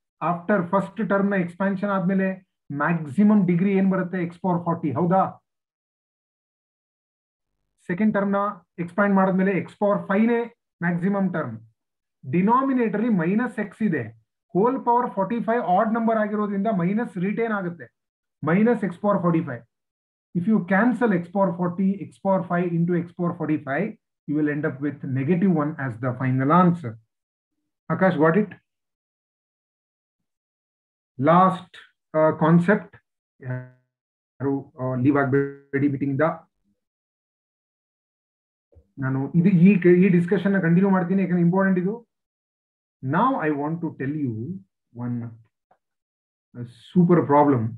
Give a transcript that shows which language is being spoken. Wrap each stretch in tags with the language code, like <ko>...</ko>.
<kn>After first term ನ expansion ಆದ್ಮೇಲೆ maximum degree ಏನ್ ಬರುತ್ತೆ? x⁴. ಹೌದಾ? ಸೆಕೆಂಡ್ ಟರ್ಮ್ ನ ಎಕ್ಸ್ಪ್ಯಾಂಡ್ ಮಾಡಿದ್ಮೇಲೆ x⁴ ನೇ ಮ್ಯಾಕ್ಸಿಮಮ್ ಟರ್ಮ್. ಡಿನಾಮಿನೇಟರ್ -x ಇದೆ. ಹೋಲ್ ಪವರ್ 45 ಆಡ್ ನಂಬರ್ ಆಗಿರೋದ್ರಿಂದ ಮೈನಸ್ ರಿಟೇನ್ ಆಗುತ್ತೆ, -x⁴.</kn> <en>If you cancel x⁴, x⁴ into x⁴, you will end up with -1 as the final answer. Akash, got it? Last concept,</en> <kn>leave ಆಗಬೇಡಿ meeting the. ನಾನು ಈ discussion continue ಮಾಡ್ತೀನಿ, ಯಾಕಂದ್ರೆ important ಇದು. ನಾವ್</kn> <en>I want to tell you one super problem.</en>